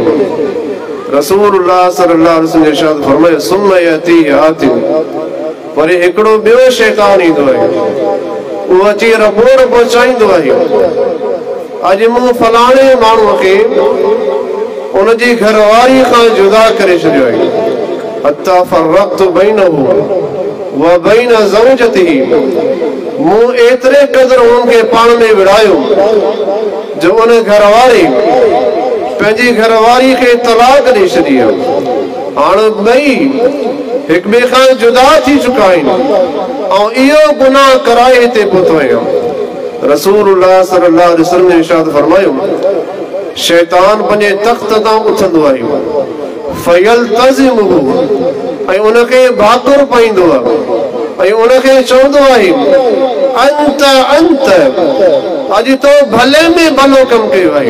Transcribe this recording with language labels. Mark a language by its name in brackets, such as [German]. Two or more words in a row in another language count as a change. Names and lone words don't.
[Arabic] رسول الله صلى الله عليه وسلم [Sindhi] इरशाद फरमायो [Arabic] ثم يأتيه آت, [Sindhi] वरी हिकिड़ो ॿियो शैतान ईंदो आहे। उहो अची रिपोर्ट पहुचाईंदो आहे अॼु मूं फलाणे माण्हूअ खे उनजी घरवारी खां जुदा करे छॾियो आहे। [Arabic] حتى فرقت بينه وبين زوجته, [Sindhi] मूं एतिरे क़दुरु उन्हनि खे पाण में विड़ायो जो उन घरवारी पंहिंजी घरवारी खे तलाक ॾेई छॾी आहे। हाणे ॿई हिक ॿिए खां जुदा थी चुका आहिनि। और इहो गुनाह कराए हिते पहुतो आहियां। [Arabic] رسول الله صلى الله عليه وسلم [Sindhi] ने इरशाद फरमायो शैतान पंहिंजे तख़्त तां उथंदो आहे फयल्तज़िमुहु ऐं उनखे भाकुर पाईंदो आहे ऐं उनखे चवंदो आहे [Arabic] أنت أنت [Sindhi] अॼु तो भले में भलो कमु कयो आहे।